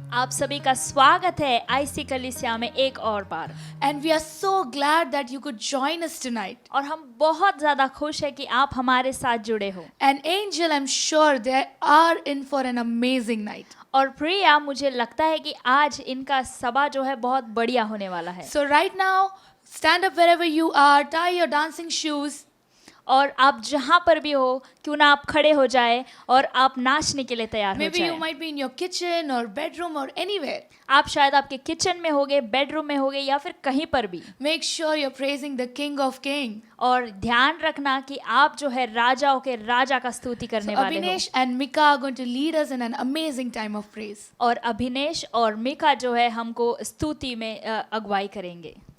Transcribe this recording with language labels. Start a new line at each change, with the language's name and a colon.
Hindi: आप सभी का स्वागत है आईसी कलीसिया में एक और बार।
English: And we are so glad that you could join us tonight.
Hindi: और हम बहुत ज़्यादा खुश है कि आप हमारे साथ जुड़े हो।
English: And Angel, I'm sure they are in for an amazing night.
Hindi: और प्रिया, मुझे लगता है कि आज इनका सभा जो है बहुत बढ़िया होने वाला है।
English: So right now, stand up wherever you are, tie your dancing shoes.
Hindi: और आप जहाँ पर भी हो, क्यों ना आप खड़े हो जाए और आप नाचने के लिए तैयार हो
English: Maybe you
Hindi: जाए।
English: might be in your kitchen or bedroom or anywhere.
Hindi: आप शायद आपके किचन में होगे, बेडरूम में होगे या फिर कहीं पर भी।
English: Make sure you're praising the King of Kings.
Hindi: और ध्यान रखना कि आप जो है राजाओं के राजा का स्तुति करने
English: So
Hindi: वाले हो।
English: Abhinesh and Mika are going to lead us in an amazing time of praise.
Hindi: और अभिनेश और मिका जो है हमको स्तुति में अगुवाई करेंगे।